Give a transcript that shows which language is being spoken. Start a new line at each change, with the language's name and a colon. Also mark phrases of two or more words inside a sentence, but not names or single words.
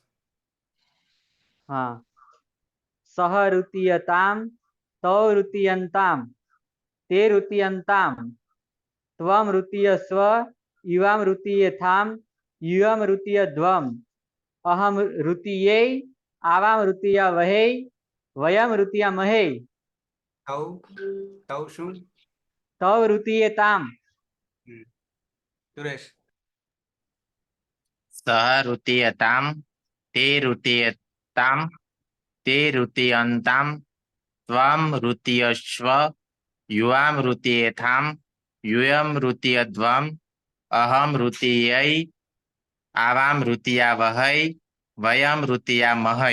Sanskrit: हाँ सह ऋतीयतां तौ ऋतीयन्तां ते ऋतीयन्तां त्वं ऋतीयस्व युवां ऋतीयेथां यूयं ऋतीयध्वम् अहं ऋतीयै आवां ऋतीयावहै वयं ऋतीयामहै। तौ तौ
Gujarati: શું?
Sanskrit: तौ ऋतीयतां
Gujarati: સુરેશ
Sanskrit: सह ऋतीयतां ते ऋतीयतां ते ऋतीयन्तां त्वं ऋतीयस्व युवां ऋतीयेथां यूयं ऋतीयध्वम् अहं ऋतीयै आवां ऋतीयावहै वयं ऋतीयामहै।